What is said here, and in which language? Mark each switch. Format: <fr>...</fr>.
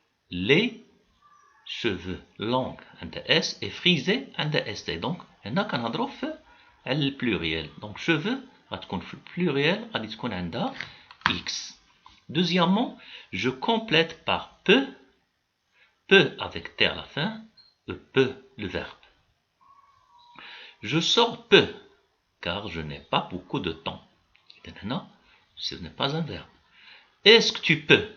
<fr>Les cheveux longs عند S et frisés عند ST.</fr> <ar>Donc هنا كنهضروا في على البلوريال. Donc cheveux غتكون في البلوريال غادي تكون عندها X.</ar> <fr>Deuxièmement, je complète par peu avec T à la fin, peu le verbe. Je sors peu car je n'ai pas beaucoup de temps. هنا ce n'est pas un verbe. Est-ce que tu peux?</fr>